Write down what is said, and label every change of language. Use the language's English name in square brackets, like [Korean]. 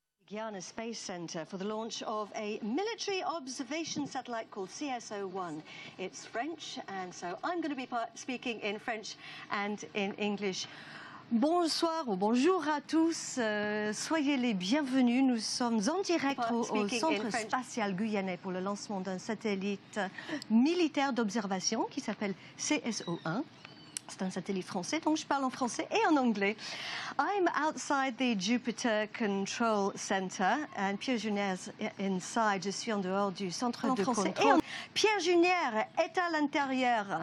[English] Arianespace Center for the launch of a military observation satellite called CSO-1. It's French, and so I'm going to be speaking in French and in English. [French] Bonsoir ou bonjour à tous, soyez les bienvenus. Nous sommes en direct au Centre spatial guyanais pour le lancement d'un satellite militaire d'observation qui s'appelle CSO-1. C'est un satellite français, donc je parle en français et en anglais. [English] I'm outside the Jupiter Control Center and Pierre Junière is inside. [French] Je suis en dehors du centre de contrôle. Pierre Junière est à l'intérieur.